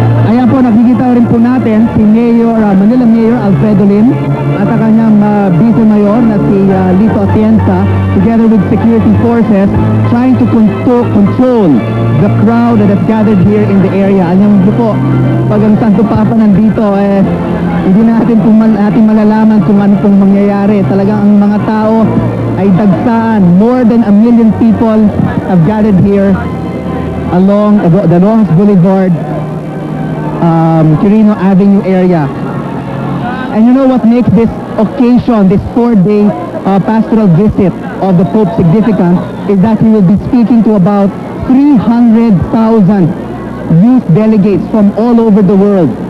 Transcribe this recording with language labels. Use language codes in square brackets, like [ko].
[tl] Ayan po, nakikita rin po natin si Manila Mayor Alfredo Lim at ang kanyang Vice Mayor na si [en] Lito Atienza together with security forces trying to control the crowd that has gathered here in the area. [tl] Alam mo po, pag ang Santo Papa nandito, hindi natin malalaman kung ano pong mangyayari. Talagang ang mga tao ay dagsaan. [en] More than 1 million people have gathered here along the Ross Boulevard, Quirino Avenue area. And you know what makes this occasion, this 4-day pastoral visit of the Pope significant is that he will be speaking to about 300,000 youth delegates from all over the world.